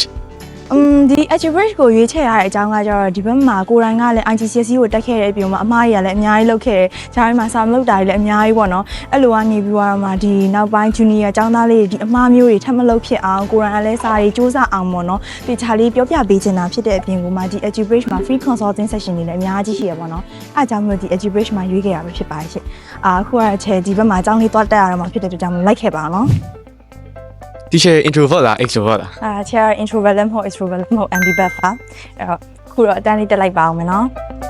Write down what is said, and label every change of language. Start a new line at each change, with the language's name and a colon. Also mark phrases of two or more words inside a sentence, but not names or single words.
Burmese: ဒီ EduBridge ကိုရွေးချယ်ရတဲ့အကြောင်းကကျတော့ဒီဘက်မှာကိုရိုင်းကလည်း IGCSE ကိုတက်ခဲ့တဲ့အပြင်မှာအမားကြီးကလည်းအများကြီးလုပ်ခဲ့တယ်။ဂျားမှာစာမလုပ်တာတွေလည်းအများကြီးပေါ့နော်။အဲ့လိုကနေပြီးတော့မှဒီနောက်ပိုင်း junior ကျောင်းသားလေးတွေဒီအမားမျိုးတွေထပ်မလုပ်ဖြစ်အောင်ကိုရိုင်းကလည်းစာတွေစူးစမ်းအောင်ပေါ့နော်။တေချာလေးပြောပြပေးချင်တာဖြစ်တဲ့အပြင်ကမှဒီ EduBridge မှာ
English: free consulting session
Burmese: တွေလည်းအများကြီးရှိရပေါ့နော်။အဲ့အကြောင်းမျိုးဒီ EduBridge မှာရွေးခဲ့ရမှာဖြစ်ပါရှင့်။အခုကချဲဒီဘက်မှာကျောင်းလေးသွားတက်ရမှာဖြစ်တဲ့အတွက်ကြောင့်လိုက်ခဲ့ပါအောင်နော်။ ဒီချက် introvert လား extrovert လား ချဲ introvert လည်းမဟုတ် extrovert လည်းမဟုတ် ambivert ပါအဲ့တော့ခုတော့အတန်းလေးတက်လိုက်ပါအောင်မယ်နော်။